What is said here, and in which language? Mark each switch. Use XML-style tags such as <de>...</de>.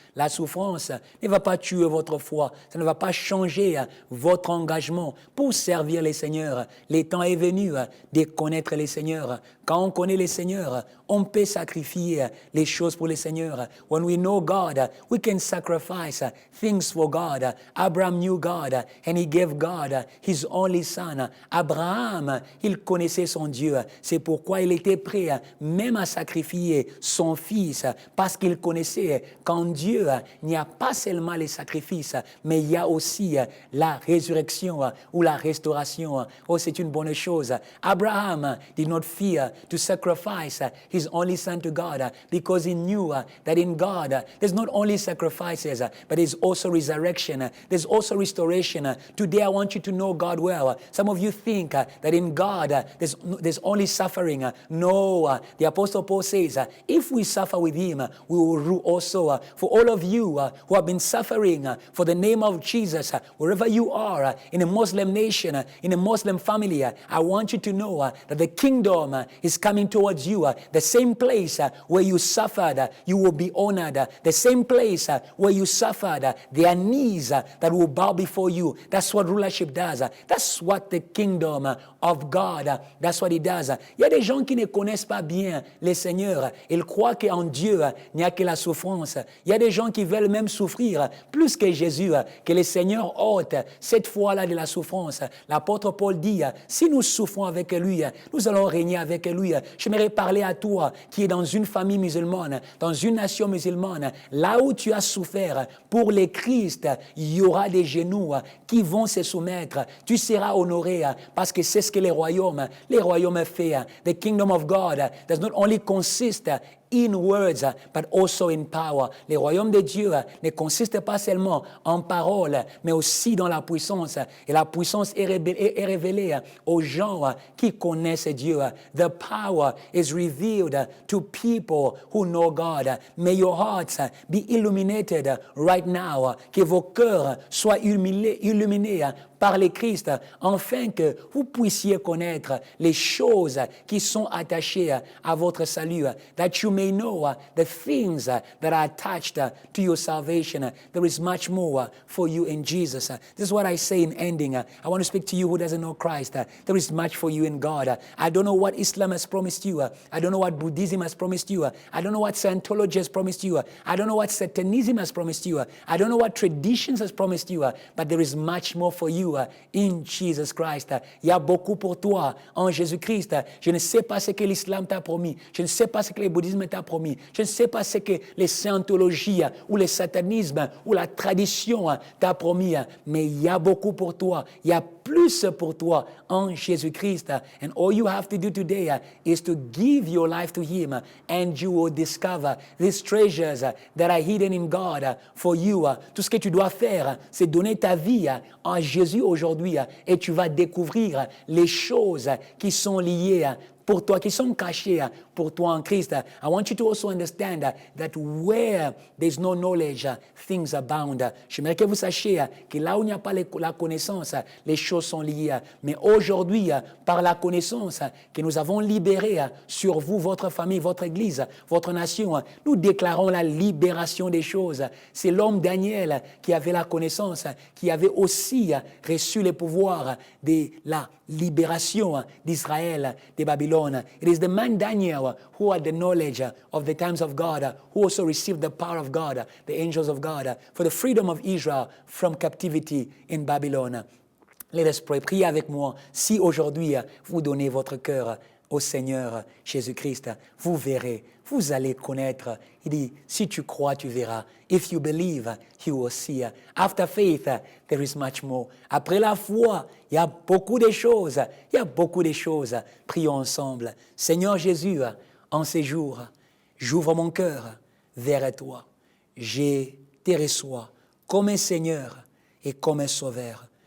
<fr>La souffrance ne va pas tuer votre foi, ça ne va pas changer votre engagement pour servir le Seigneur. Le temps est venu de connaître le Seigneur. Quand on connaît le Seigneur, on peut sacrifier les choses pour le Seigneur.</fr> <en>When we know God, we can sacrifice things for God. Abraham knew God and he gave God his only son.</en> <fr>Abraham, il connaissait son Dieu. C'est pourquoi il était prêt même à sacrifier son fils parce qu'il connaissait qu'en Dieu, il n'y a pas seulement les sacrifices, mais il y a aussi la résurrection ou la restauration. Oh, c'est une bonne chose.</fr> <en>Abraham did not fear to sacrifice his only son to God because he knew that in God there's not only sacrifices but there's also resurrection, there's also restoration. Today I want you to know God well. Some of you think that in God there's only suffering. No, the Apostle Paul says if we suffer with him we will rule also. For all of you who have been suffering for the name of Jesus, wherever you are in a Muslim nation, in a Muslim family, I want you to know that the kingdom is coming towards you. The same place where you suffered, you will be honored. The same place where you suffered, there are knees that will bow before you. That's what rulership does. That's what the kingdom of God, that's what it does.</en> <fr>Il y a des gens qui ne connaissent pas bien le Seigneur. Ils croient qu'en Dieu, il n'y a que la souffrance. Il y a des gens qui veulent même souffrir plus que Jésus, que le Seigneur ôte cette fois-là de la souffrance. L'apôtre Paul dit, si nous souffrons avec lui, nous allons régner avec lui. J'aimerais parler à toi qui est dans une famille musulmane, dans une nation musulmane, là où tu as souffert pour le Christ, il y aura des genoux qui vont se soumettre. Tu seras honoré parce que c'est ce que les royaumes font.</fr> <en>The kingdom of God does not only consist in words, but also in power.</en> <fr>Le royaume de Dieu ne consiste pas seulement en paroles, mais aussi dans la puissance. Et la puissance est révélée aux gens qui connaissent Dieu.</fr> <en>The power is revealed to people who know God. May your hearts be illuminated right now.</en> <fr>Que vos cœurs soient illuminés</fr> <en>par le Christ, afin que vous puissiez connaître les choses qui sont attachées à votre salut, that you may know the things that are attached to your salvation. There is much more for you in Jesus. This is what I say in ending. I want to speak to you who doesn't know Christ. There is much for you in God. I don't know what Islam has promised you. I don't know what Buddhism has promised you. I don't know what Scientology has promised you. I don't know what Satanism has promised you. I don't know what traditions has promised you. But there is much more for you in Jesus Christ.</en> <fr>Il y a beaucoup pour toi en Jésus-Christ. Je ne sais pas ce que l'Islam t'a promis. Je ne sais pas ce que le bouddhisme t'a promis. Je ne sais pas ce que les scientologies ou le satanisme ou la tradition t'a promis. Mais il y a beaucoup pour toi. Il y a plus pour toi en Jésus-Christ.</fr> <en>And all you have to do today is to give your life to Him, and you will discover these treasures that are hidden in God for you.</en> <fr>Tout ce que tu dois faire, c'est donner ta vie en Jésus aujourd'hui, et tu vas découvrir les choses qui sont liées pour toi, qui sont cachées pour toi en Christ.</fr> <en>I want you to also understand that where there's no knowledge, things abound.</en> <fr>J'aimerais que vous sachiez que là où il n'y a pas la connaissance, les choses sont liées. Mais aujourd'hui, par la connaissance que nous avons libérée sur vous, votre famille, votre église, votre nation, nous déclarons la libération des choses. C'est l'homme Daniel qui avait la connaissance, qui avait aussi reçu le pouvoir de la libération d'Israël, de Babylone.</fr> <en>It is the man Daniel who had the knowledge of the times of God, who also received the power of God, the angels of God, for the freedom of Israel from captivity in Babylon. Let us pray.</en> <fr>Priez avec moi. Si aujourd'hui vous donnez votre cœur au Seigneur Jésus-Christ, vous verrez, vous allez connaître. Il dit, si tu crois, tu verras.</fr> <en>If you believe, you will see. After faith, there is much more.</en> <fr>Après la foi, il y a beaucoup de choses. Il y a beaucoup de choses. Prions ensemble. Seigneur Jésus, en ces jours, j'ouvre mon cœur vers toi. Je te reçois comme un Seigneur et comme un Sauveur.</fr>